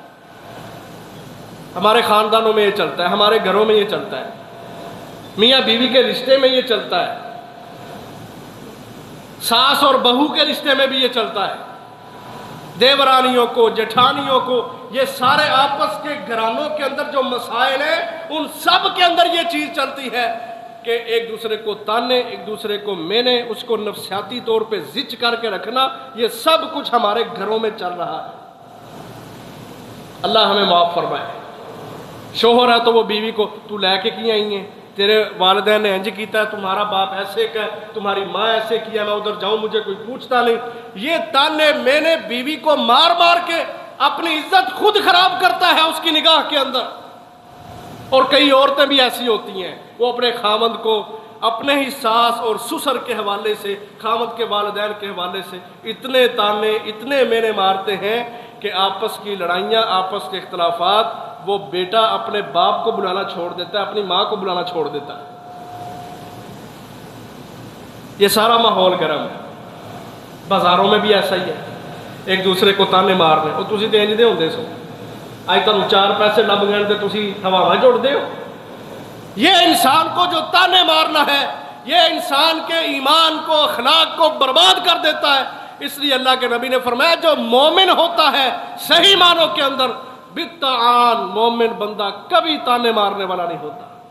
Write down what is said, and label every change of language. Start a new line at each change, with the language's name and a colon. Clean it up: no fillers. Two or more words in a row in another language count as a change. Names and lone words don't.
Urdu: ہمارے خاندانوں میں یہ چلتا ہے، ہمارے گھروں میں یہ چلتا ہے، میاں بیوی کے رشتے میں یہ چلتا ہے، ساس اور بہو کے رشتے میں بھی یہ چلتا ہے، دیورانیوں کو، جٹھانیوں کو، یہ سارے آپس کے گھرانوں کے اندر جو مسائل ہیں ان سب کے اندر یہ چیز چلتی ہے کہ ایک دوسرے کو تانے، ایک دوسرے کو مینے، اس کو نفسیاتی طور پہ زچ کر کے رکھنا، یہ سب کچھ ہمارے گھروں میں چل رہا ہے۔ اللہ ہمیں معاف فرمائے۔ شوہر ہے تو وہ بیوی کو تو لے کے کی آئی ہیں،
Punjabi: تیرے والدین نے انج کیتا ہے،
Urdu: تمہارا باپ ایسے کا ہے، تمہاری ماں ایسے کیا، میں ادھر جاؤں مجھے کوئی پوچھتا نہیں۔ یہ تانے میں نے بیوی کو مار مار کے اپنی عزت خود خراب کرتا ہے اس کی نگاہ کے اندر۔ اور کئی عورتیں بھی ایسی ہوتی ہیں، وہ اپنے خامند کو اپنے ہی ساس اور سسر کے حوالے سے، خامند کے والدین کے حوالے سے اتنے تانے، اتنے مینے مارتے ہیں کہ آپس کی لڑائیاں، آپس کے اختلافات، وہ بیٹا اپنے باپ کو بلانا چھوڑ دیتا ہے، اپنی ماں کو بلانا چھوڑ دیتا ہے۔ یہ سارا ماحول گرم ہے۔ بازاروں میں بھی ایسا ہی ہے، ایک دوسرے کو تانے مار رہے اور
Punjabi: تسی تے انج دے ہوندے سو، اج تانوں 4 پیسے لب گئے تے تسی ہواواں جوڑ دے ہو۔
Urdu: یہ انسان کو جو تانے مارنا ہے یہ انسان کے ایمان کو، اخلاق کو برباد کر دیتا ہے۔ اس لیے اللہ کے نبی نے فرمایا جو مومن ہوتا ہے صحیح معنوں کے اندر بالطعان، مومن بندہ کبھی تانے مارنے والا نہیں ہوتا۔